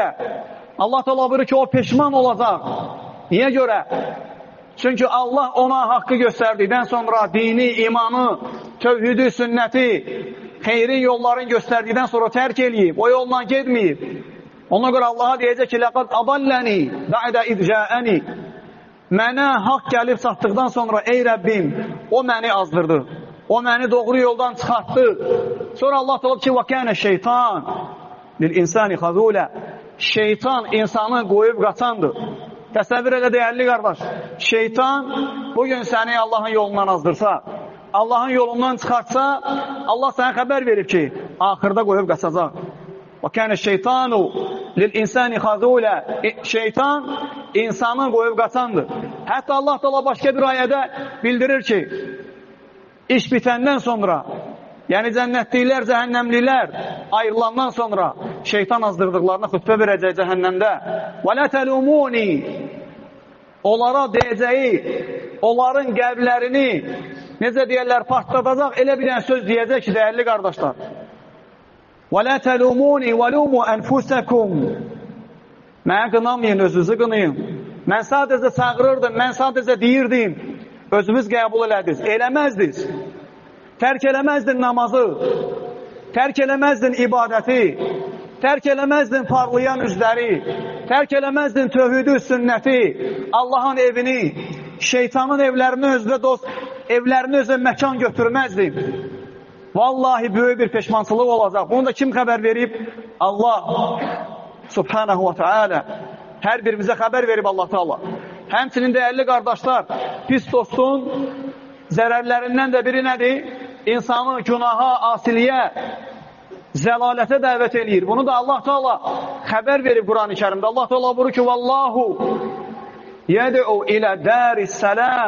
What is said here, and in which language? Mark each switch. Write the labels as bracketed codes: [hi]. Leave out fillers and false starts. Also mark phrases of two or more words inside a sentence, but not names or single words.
[az] Allah Teala buyurur ki, o peşman olacaq. Niyə görə? Çünki Allah ona haqqı göstərdikdən sonra dini, imanı, tövhidi, sünnəti, xeyri yolların göstərdikdən sonra tərk eləyib, o yolla gedməyib. Ona görə Allaha deyəcək ki, [ar] "لقد أضلني بعد إذ جاءني." [az] Mənə haqq gəlib çatdıqdan sonra, ey Rəbbim, o məni azdırdı. O məni doğru yoldan çıxartdı. Sonra Allah deyir ki, [ar] "وكان الشيطان للإنسان خذولا." [az] Şeytan insanı qoyub qaçandır. Təsəvvür elə dəyərli qardaş. Şeytan bugün səni Allahın yolundan azdırsa, Allahın yolundan çıxartsa, Allah sənə xəbər verir ki, axırda qoyub qaçacaq. [ar] وَكَانَ الشَّيْطَانُ لِلْاِنْسَانِ خَذُولَ. [az] Şeytan insanı qoyub qaçandır. Hətta Allah Teala başqa bir ayədə bildirir ki, iş bitəndən sonra, yəni cənnətliklər, cəhənnəmlilər ayrılandan sonra şeytan azdırdıqlarına xütbə verəcək cəhənnəmdə. [ar] وَلَا تَلُمُونِ. [az] Onlara deyəcəyi, onların qəlblərini necə deyərlər, partladacaq elə bir dənə söz deyəcək ki, dəyərli qardaşlar. [ar] وَلَا تَلُمُونِ وَلُومُوا أَنْفُسَكُمْ. [az] Mənə qınamayın, özünüzü qınayın. Mən sadəcə çağırırdım, mən sadəcə deyirdim. Özünüz qəbul elədiniz, eləməzdiniz. Tərk eləməzdin namazı, tərk eləməzdin ibadəti, tərk eləməzdin parlayan üzləri, tərk eləməzdin tövhidi, sünnəti, Allahın evini, şeytanın evlərini özünə dost, evlərini özünə məkan götürməzdin. Vallahi böyük bir peşmançılıq olacaq. Bunu da kim xəbər verib? [ar] الله سبحانه وتعالى. [az] Hər birimizə xəbər verib Allah Teala. Həmçinin dəyərli qardaşlar, pis dostun zərərlərindən də biri nədir? İnsanı günaha, asiliyə, zəlalətə dəvət eləyir. Bunu da Allah Teala xəbər verib Quran-ı Kərimdə. Allah Teala buyurur ki, [ar] "والله يدعو إلى دار السلام."